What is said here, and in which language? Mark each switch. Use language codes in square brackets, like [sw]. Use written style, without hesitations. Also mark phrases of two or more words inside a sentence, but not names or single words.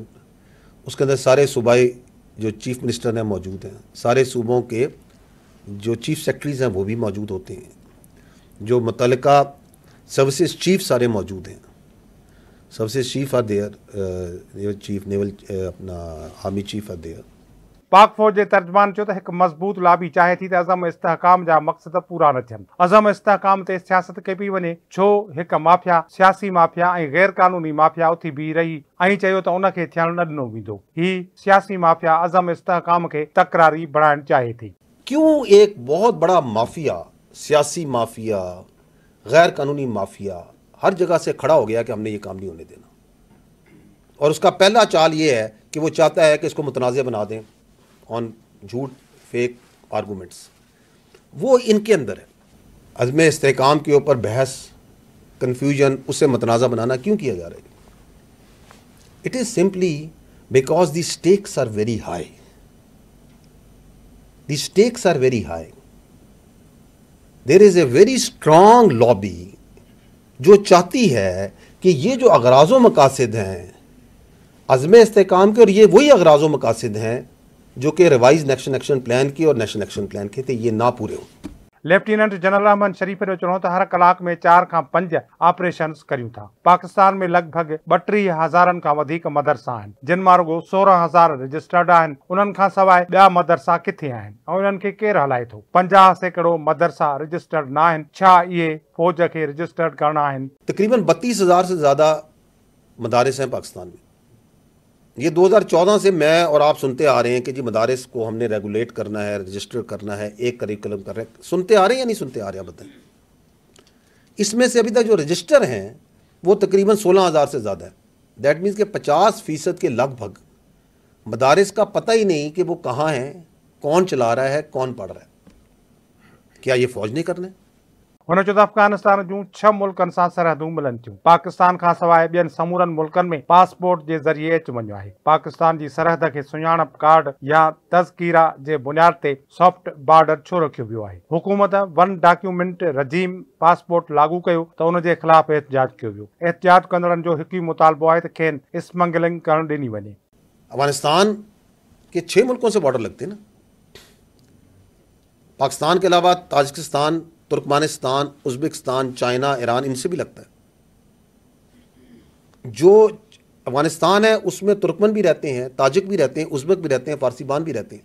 [ur] اس کے اندر سارے صوبائی جو چیف منسٹر ہیں موجود ہیں، سارے صوبوں کے جو چیف سیکرٹریز ہیں وہ بھی موجود ہوتے ہیں، جو متعلقہ سروسز چیف سارے موجود ہیں. [en] services chief are there, chief naval apna army chief are there. [sd] पाक फौज जे तर्जमान चयो त हिकु मज़बूत लाबी चाहे थी त अज़म इस्तेहकाम जा मक़सद पूरा न थियनि। अज़म इस्तेहकाम ते सियासत कई पई वञे, छो हिकु माफ़िया, सियासी माफ़िया ऐं गैर कानूनी माफ़िया उथी बीह रही ऐं चयो त उनखे थियणु न ॾिनो वेंदो। ही सियासी माफ़िया अज़म इस्तेहकाम खे तकरारी बणाइणु चाहे थी। [ur] کیوں ایک بہت بڑا مافیا، سیاسی مافیا، غیر قانونی مافیا ہر جگہ سے کھڑا ہو گیا کہ ہم نے یہ کام نہیں ہونے دینا، اور اس کا پہلا چال یہ ہے کہ وہ چاہتا ہے کہ اس کو متنازع بنا دیں آن جھوٹ, [en] fake arguments. [ur] وہ ان کے اندر ہے. عزم استحکام کے اوپر بحث، کنفیوژن، اس سے متنازعہ بنانا کیوں کیا جا رہا ہے? [en] it is simply because the stakes are very high. The stakes are very high. There is a very strong lobby [ur] جو چاہتی ہے کہ یہ جو اغراض و مقاصد ہیں عزم استحکام کے، اور یہ وہی اغراض و مقاصد ہیں جو کہ ریوائز نیشنل ایکشن پلان کی اور نیشنل ایکشن پلان کے تھے، یہ نہ پورے ہوں. [sd] लेफ्टिनेंट जनरल अहमद शरीफ जो चवणो त हर कलाक में 4 खां 5 ऑपरेशन करियूं था। पाकिस्तान में लगभग 32,000 खां वधीक मदरसा आहिनि, जिन मां रुगो 16,000 रजिस्टर्ड आहिनि। उन्हनि खां सवाइ ॿिया मदरसा किथे आहिनि ऐं उन्हनि खे केरु हलाए थो? 50% मदरसा रजिस्टर्ड न आहिनि। छा इहे फौज खे रजिस्टर्ड करणा आहिनि? [ur] تقریباً 32,000 سے زیادہ مدارس ہیں پاکستان میں. یہ 2014 سے میں اور آپ سنتے آ رہے ہیں کہ جی مدارس کو ہم نے ریگولیٹ کرنا ہے، رجسٹر کرنا ہے، ایک کریکولم کر رہے ہیں. سنتے آ رہے ہیں یا نہیں سنتے آ رہے ہیں? بتائیں. اس میں سے ابھی تک جو رجسٹر ہیں وہ تقریباً 16,000 سے زیادہ ہے. [en] that means [ur] کہ 50% کے لگ بھگ مدارس کا پتہ ہی نہیں کہ وہ کہاں ہیں، کون چلا رہا ہے، کون پڑھ رہا ہے. کیا یہ فوج نہیں کرنا ہے? [sd] हुन चयो त अफगानिस्तान जूं 6 मुल्कनि सां सरहदूं मिलनि थियूं। पाकिस्तान खां सवाइ ॿियनि समूरनि मुल्कनि में पासपोर्ट जे ज़रिए अच वञो आहे। पाकिस्तान जी सरहद खे सुञाणप कार्ड या तज़कीरा जे बुनियाद ते [en] soft border [sd] छो रखियो वियो आहे? हुकूमत [en] one document regime [sd] पासपोर्ट लागू कयो त उन जे ख़िलाफ़ एहतिजाज कयो वियो। एहतिजाज कंदड़नि जो हिकु ई मुतालबो आहे त खेनि स्मगलिंग करणु ॾिनी वञे। [ur] افغانستان کے 6 ملکوں سے بارڈر لگتے ہیں نا. پاکستان کے علاوہ تاجکستان، ترکمانستان، ازبکستان، چائنا، ایران، ان سے بھی لگتا ہے. جو افغانستان ہے اس میں ترکمن بھی رہتے ہیں، تاجک بھی رہتے ہیں، ازبک بھی رہتے ہیں، فارسی بان بھی رہتے ہیں.